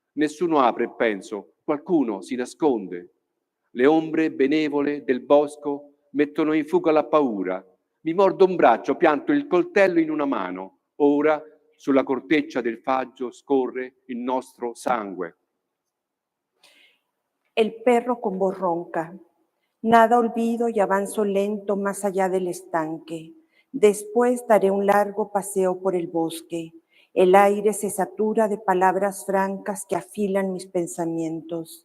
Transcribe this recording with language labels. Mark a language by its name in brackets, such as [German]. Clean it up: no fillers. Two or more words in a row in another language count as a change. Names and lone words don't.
[Italian] Nessuno apre e penso, qualcuno si nasconde. Le ombre benevole del bosco mettono in fuga la paura. Mi mordo un braccio, pianto il coltello in una mano. Ora sulla corteccia del faggio scorre il nostro sangue. [Spanish] El perro con voz ronca. Nada olvido y avanzo lento más allá del estanque. Después daré un largo paseo por el bosque. El aire se satura de palabras francas que afilan mis pensamientos.